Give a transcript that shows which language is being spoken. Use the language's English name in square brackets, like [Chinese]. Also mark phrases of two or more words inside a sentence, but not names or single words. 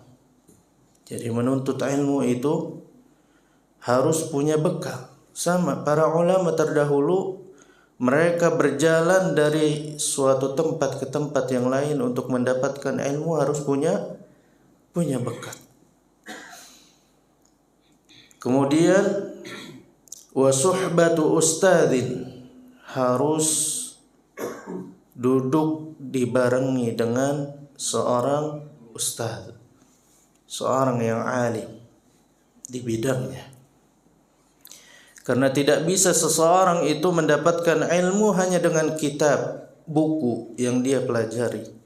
[Indonesian] Jadi menuntut ilmu itu harus punya bekal. Sama para ulama terdahulu, mereka berjalan dari suatu tempat ke tempat yang lain untuk mendapatkan ilmu harus punya bekal. [Arabic] Kemudian وصحبة أستاذ, [Indonesian] harus duduk dibarengi dengan seorang ustaz, seorang yang alim di bidangnya. Karena tidak bisa seseorang itu mendapatkan ilmu hanya dengan kitab, buku yang dia pelajari.